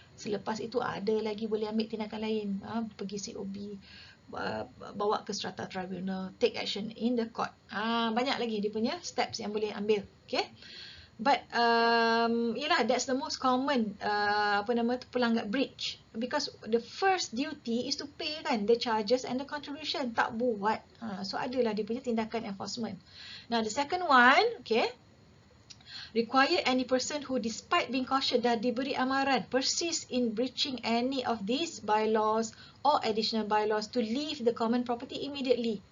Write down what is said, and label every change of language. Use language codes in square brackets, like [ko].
[ms] Selepas itu ada lagi boleh ambil tindakan lain, pergi COB, bawa ke strata tribunal, [en] take action in the court. [ms] Banyak lagi dia punya steps yang boleh ambil. Okay. [en] But that's the most common pelanggar breach, because the first duty is to pay kan the charges and the contribution, [ms] tak buat. So adalah dia punya tindakan enforcement. [en] Now the second one, okay, require any person who despite being cautioned [ms] dah diberi amaran [en] persist in breaching any of these bylaws or additional bylaws to leave the common property immediately.